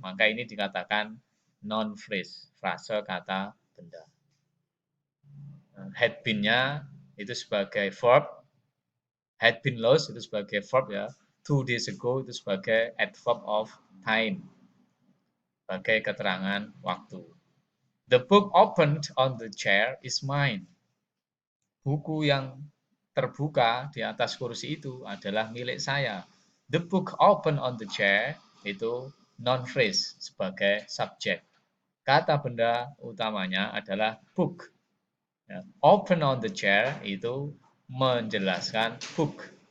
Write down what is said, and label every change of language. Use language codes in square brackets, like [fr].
[id] Maka ini dikatakan noun phrase, frase kata benda. Had been-nya itu sebagai verb. Had been lost itu sebagai verb ya. 2 days ago itu sebagai adverb of time. Sebagai keterangan waktu. [en] The book opened on the chair is mine. [id] Buku yang terbuka di atas kursi itu adalah milik saya. [en] The book open on the chair itu noun phrase [id] sebagai subjek. Kata benda utamanya adalah book. [en] Open on the chair [id] itu menjelaskan book.